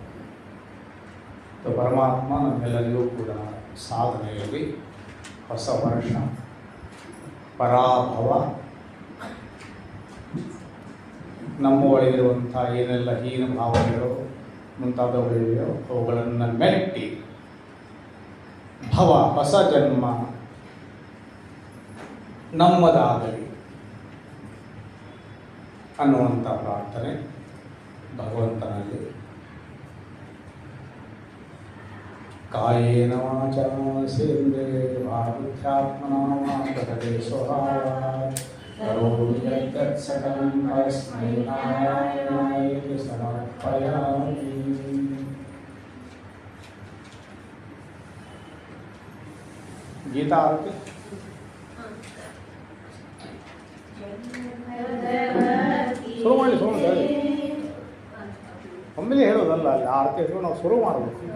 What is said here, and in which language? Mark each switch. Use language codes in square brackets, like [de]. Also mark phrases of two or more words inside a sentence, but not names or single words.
[kn] ಪರಮಾತ್ಮ ನಮ್ಮೆಲ್ಲರಿಗೂ ಕೂಡ ಸಾಧನೆಯಲ್ಲಿ ಹೊಸ ವರ್ಷ, ಪರಾಭವ, ನಮ್ಮ ಒಳಗಿರುವಂಥ ಏನೆಲ್ಲ ಹೀನ ಭಾವನೆಗಳು, ಮುಂತಾದವುಗಳಿವೆಯೋ ಅವುಗಳನ್ನು ಮೆಟ್ಟಿ ಭವ ಹೊಸ ಜನ್ಮ ನಮ್ಮದಾಗಲಿ ಅನ್ನುವಂಥ ಪ್ರಾರ್ಥನೆ ಭಗವಂತನಲ್ಲಿ [sa] ಕಾಯೇನ ವಾಚಾ ಸೇಂದ್ರಿಯೇಣ ಬುದ್ಧ್ಯಾತ್ಮನಾ ವಾ ಪ್ರಕೃತಿ ಸ್ವಭಾವಾತ್ ಕರೋಮಿ ಯತ್ ಸಕಲಂ ಪರಸ್ಮೈ ನಾರಾಯಣಾಯೇತಿ ಸಮರ್ಪಯಾಮಿ. [kn] ಗೀತಾ ಆರತಿ ಶುರು ಮಾಡಿ ಒಮ್ಮೆಲೆ ಹೇಳೋದಲ್ಲ, ಅಲ್ಲಿ ಆರತಿ ಹಚ್ಕೊಂಡು ನಾವು ಶುರು ಮಾಡಬೇಕು.